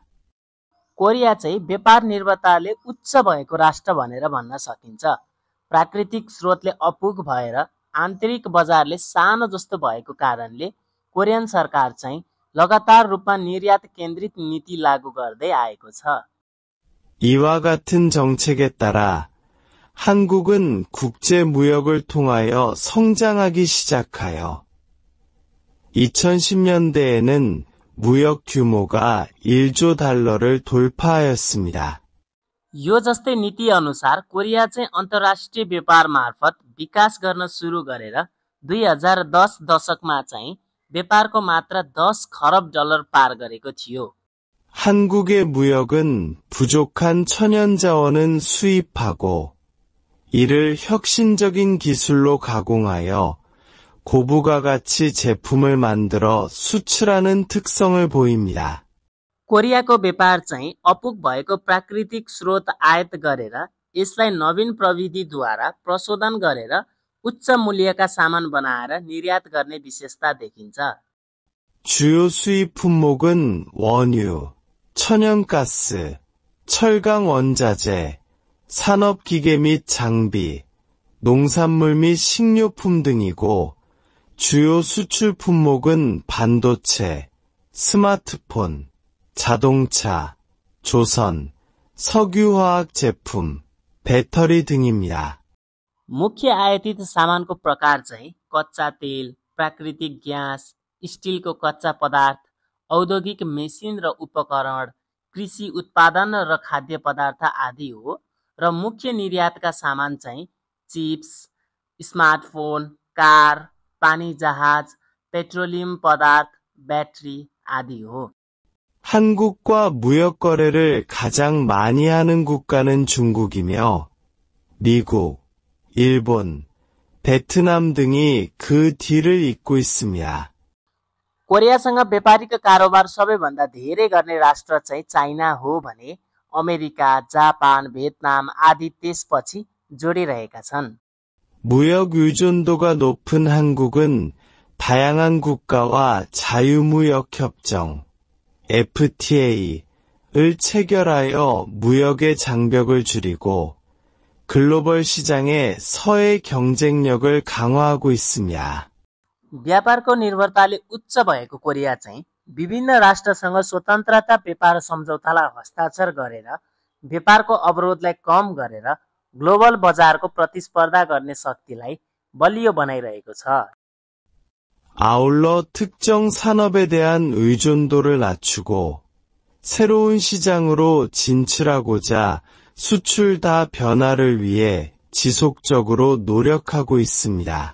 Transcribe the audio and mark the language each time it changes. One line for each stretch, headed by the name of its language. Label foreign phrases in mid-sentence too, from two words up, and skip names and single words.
Nepali: कोरिया चाहिँ व्यापार निर्भरताले उच्च भएको राष्ट्र भनेर भन्न सकिन्छ। प्राकृतिक स्रोतले अपुग भएर आन्तरिक बजारले सानो जस्तो भएको कारणले कोरियन सरकार चाहिँ लगातार रूपमा निर्यात केन्द्रित नीति लागू गर्दै आएको छ।
Korean: 이와 같은 정책에 따라 한국은 국제 무역을 통하여 성장하기 시작하여 2010년대에는 무역 규모가 1조 달러를 돌파하였습니다.
Nepali: यो जस्तै नीति अनुसार कोरिया चाहिँ अन्तर्राष्ट्रिय व्यापार मार्फत विकास गर्न सुरु गरेर 2010 दशकमा चाहिँ व्यापारको मात्रा 10 खरब डलर पार गरेको थियो।
Korean: 한국의 무역은 부족한 천연자원은 수입하고 이를 혁신적인 기술로 가공하여 고부가 가치 제품을 만들어 수출하는 특성을 보입니다.
Nepali: कोरियाको व्यापार चाहिँ अपुग भएको प्राकृतिक स्रोत आयात गरेर यसलाई नवीन प्रविधिद्वारा प्रशोधन गरेर उच्च मूल्यका सामान बनाएर निर्यात गर्ने विशेषता देखिन्छ।
Korean: 주요 수입 품목은 원유, 천연가스, 철강 원자재, 산업기계 및 장비, 농산물 및 식료품 등이고 주요 수출 품목은 반도체, 스마트폰, 자동차, 조선, 석유화학 제품, 배터리 등입니다.
Nepali: मुख्य आयातित सामानको प्रकार चाहिँ कच्चा तेल, प्राकृतिक ग्यास, स्टिलको कच्चा पदार्थ, औद्योगिक मेसिन र उपकरण, कृषि उत्पादन र खाद्य पदार्थ आदि हो र मुख्य निर्यातका सामान चाहिँ चिप्स, स्मार्टफोन, कार, पानी जहाज, पेट्रोलियम पदार्थ, ब्याट्री आदि हो।
Korean: 한국과 무역 거래를 가장 많이 하는 국가는 중국이며 미국, 일본, 베트남 등이 그 뒤를 잇고 있습니다.
Nepali: कोरियासँग व्यापारिक कारोबार सबैभन्दा धेरै गर्ने राष्ट्र चाहिँ चाइना हो भने अमेरिका, जापान, भियतनाम आदि त्यसपछि जोडिरहेका छन्।
Korean: 무역 의존도가 높은 한국은 다양한 국가와 자유무역협정, FTA를 체결하여 무역의 장벽을 줄이고 글로벌 시장의 서해 경쟁력을 강화하고 있습니다.
Nepali: व्यापारको निर्भरताले उच्च भएको कोरिया चाहिँ विभिन्न राष्ट्रसँग स्वतन्त्रता व्यापार सम्झौतालाई हस्ताक्षर गरेर व्यापारको अवरोधलाई कम गरेर ग्लोबल बजारको प्रतिस्पर्धा गर्ने शक्तिलाई बलियो बनाइरहेको छ।
Korean: 아울러 특정 산업에 대한 의존도를 낮추고 새로운 시장으로 진출하고자 수출 다 변화를 위해 지속적으로 노력하고 있습니다.